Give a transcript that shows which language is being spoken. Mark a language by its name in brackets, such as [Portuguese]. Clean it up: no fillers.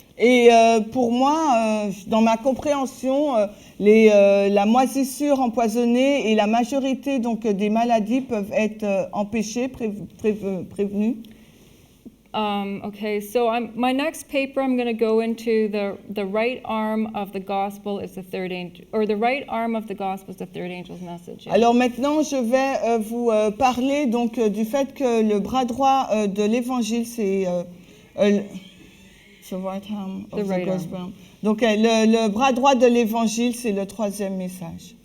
[French] Et pour moi, dans ma compréhension, la moisissure empoisonnée et la majorité donc, des maladies peuvent être empêchées, prévenues. [English] Okay, so my next paper, I'm going to go into the right arm of the gospel is the third angel, or the right arm of the gospel is the third angel's message. [French] Alors maintenant, je vais vous parler donc du fait que le bras droit de l'évangile, c'est [English] the right arm of the gospel. [French] Donc le bras droit de l'évangile, c'est le troisième message.